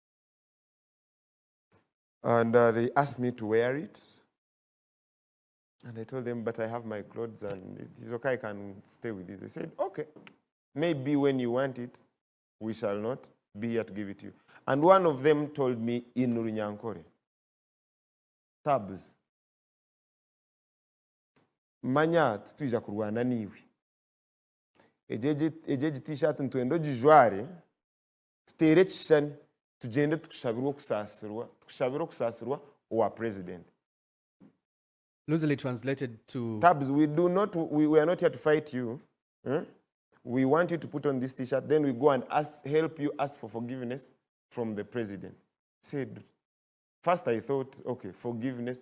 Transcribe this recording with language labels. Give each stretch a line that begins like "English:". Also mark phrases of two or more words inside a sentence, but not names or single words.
English: And they asked me to wear it. And I told them, but I have my clothes and it is okay, I can stay with this. They said, okay, maybe when you want it, we shall not be here to give it to you. And one of them told me in Runyankore, Tabz,
Nyankole: manya tuija kurwana niwe. Ejeji t-shirt ntwendo jijware, tutere chishani, tugende tukushabirwa kusasirwa owa president.
English: Loosely translated to... Tabz, we are not here to fight you. We want you to put on this T-shirt, then we go and help you ask for forgiveness from the president. Said, first I thought, okay, forgiveness.